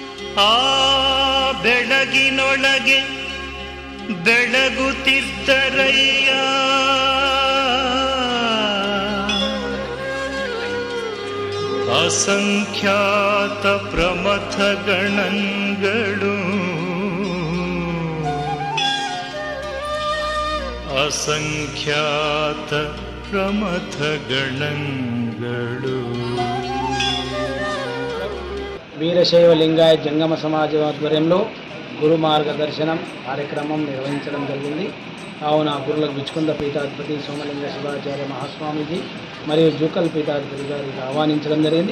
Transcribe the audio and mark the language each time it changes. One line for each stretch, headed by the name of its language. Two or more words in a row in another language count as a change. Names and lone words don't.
Kannada: ಆ ಬೆಳಗಿನೊಳಗೆ ಬೆಳಗುತ್ತಿದ್ದರಯ್ಯ ಅಸಂಖ್ಯಾತ ಪ್ರಮಥ ಗಣಗಳು ಅಸಂಖ್ಯಾತ ಪ್ರಮಥ ಗಣಗಳು.
Telugu: వీరశైవ లింగాయ జంగమ సమాజం ఆధ్వర్యంలో గురు మార్గదర్శనం కార్యక్రమం నిర్వహించడం జరిగింది. కావున గురులకు బిచ్చుకుంద పీఠాధిపతి సోమలింగ శివాచార్య మహాస్వామీజీ మరియు జూకల్ పీఠాధిపతి గారికి ఆహ్వానించడం జరిగింది.